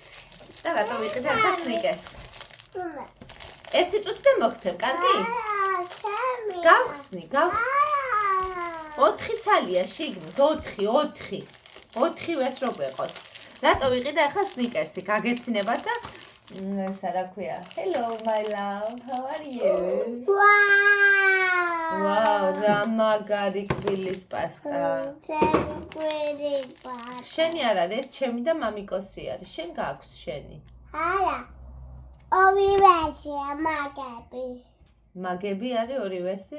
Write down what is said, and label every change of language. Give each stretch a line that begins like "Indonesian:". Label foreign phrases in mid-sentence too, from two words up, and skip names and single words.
Georgian: და რატო ვიყიდე ახლა სნიკერსი? ერთი წუთი და მოგცემ, კარგი? გავხსნი. 4 ცალია შიგნით, 4. 4 ეს რო გვეყოს. რატო ვიყიდე ახლა სნიკერსი? გაგეცინებათ და ესა რა ქვია?
English: Hello my love, how are you?
Georgian: Wow, რა მაგარი კბილის პასტა. შენი არ არის, ეს ჩემი და მამიკოსი არის. შენ გაქვს შენი. მაგები არის ორივესი?